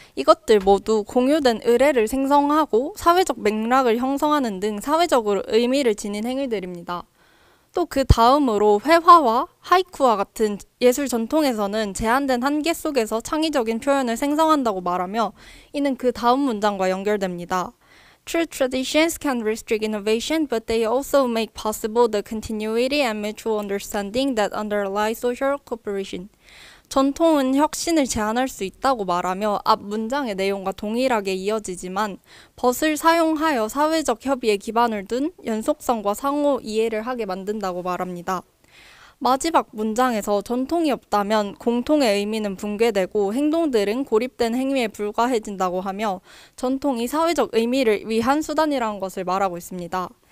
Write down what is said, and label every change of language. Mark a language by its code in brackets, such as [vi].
[ko] 이것들 모두 공유된 의례를 생성하고 사회적 맥락을 형성하는 등 사회적으로 의미를 지닌 행위들입니다. 또 그 다음으로 회화와 하이쿠와 같은 예술 전통에서는 제한된 한계 속에서 창의적인 표현을 생성한다고 말하며 이는 그 다음 문장과 연결됩니다. [en] True traditions can restrict innovation, but they also make possible the continuity and mutual understanding that underlie social cooperation. [ko] 전통은 혁신을 제한할 수 있다고 말하며 앞 문장의 내용과 동일하게 이어지지만 벗을 사용하여 사회적 협의에 기반을 둔 연속성과 상호 이해를 하게 만든다고 말합니다. 마지막 문장에서 전통이 없다면 공통의 의미는 붕괴되고 행동들은 고립된 행위에 불과해진다고 하며 전통이 사회적 의미를 위한 수단이라는 것을 말하고 있습니다.